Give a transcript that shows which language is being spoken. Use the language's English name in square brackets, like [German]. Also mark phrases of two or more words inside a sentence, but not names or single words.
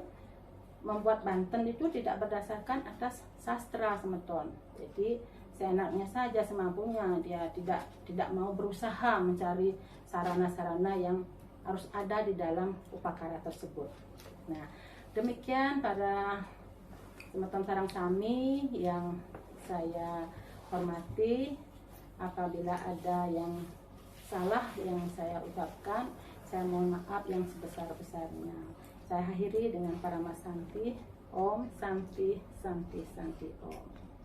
[Indonesian] Membuat Banten itu tidak berdasarkan atas sastra, semeton. Jadi seenaknya saja, semampunya. Dia tidak mau berusaha mencari sarana-sarana yang harus ada di dalam upakara tersebut. Nah, demikian para [Balinese] semeton sarang sami [Indonesian] yang saya hormati. Apabila ada yang salah yang saya ucapkan, saya mohon maaf yang sebesar-besarnya. Saya akhiri dengan para Mas Santi. [Sanskrit] Om Santi Santi Santi Om.